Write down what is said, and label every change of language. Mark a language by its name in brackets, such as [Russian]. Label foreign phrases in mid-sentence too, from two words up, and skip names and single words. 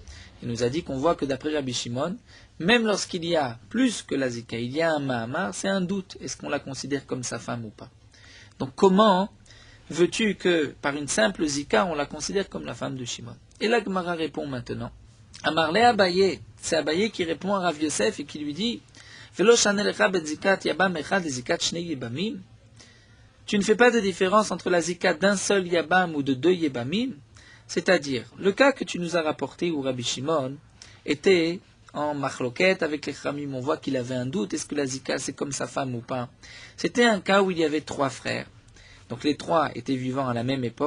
[French] Il nous a dit qu'on voit que d'après Rabbi Shimon, même lorsqu'il y a plus que la Zika, il y a un Mahamar, c'est un doute. Est-ce qu'on la considère comme sa femme ou pas? Donc comment veux-tu que par une simple Zika, on la considère comme la femme de Shimon? Et la Gemara répond maintenant. [Hebrew] אמר ליה אביי, [French] c'est Abaye qui répond à Rav Yosef et qui lui dit [Hebrew] ולא שנא לך בין זיקת יבם אחד את זיקת שני יבמים. [French] Tu ne fais pas de différence entre la Zika d'un seul Yabam ou de 2 Yebamim. C'est-à-dire, le cas que tu nous as rapporté où Rabbi Shimon était en machloket avec les Chachamim, on voit qu'il avait un doute, est-ce que la Zika c'est comme sa femme ou pas? C'était un cas où il y avait 3 frères. Donc les 3 étaient vivants à la même époque.